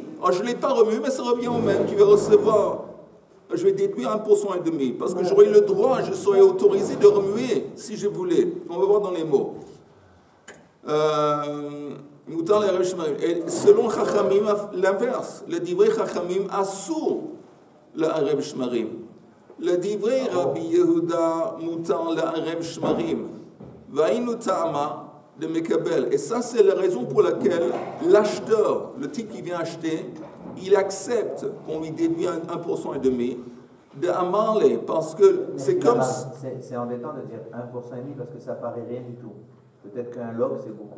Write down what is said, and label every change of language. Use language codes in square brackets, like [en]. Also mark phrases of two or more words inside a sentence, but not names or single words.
[fr] Alors je ne l'ai pas remué, mais ça revient au même. Tu vas recevoir, je vais déduire 1% et demi, parce que j'aurais eu le droit, je serais autorisé de remuer si je voulais. On va voir dans les mots. Et selon Chachamim, l'inverse. [he] לדברי חכמים אסור לערב שמרים. לדברי רבי יהודה מותר לערב שמרים. [arc] והיינו טעמא דמקבל. [fr] Et ça, c'est la raison pour laquelle l'acheteur, le type qui vient acheter, il accepte qu'on lui déduit 1% et demi de Amarle, parce que c'est comme... C'est embêtant de dire 1% et demi parce que ça paraît rien du tout. Peut-être qu'un log, c'est beaucoup.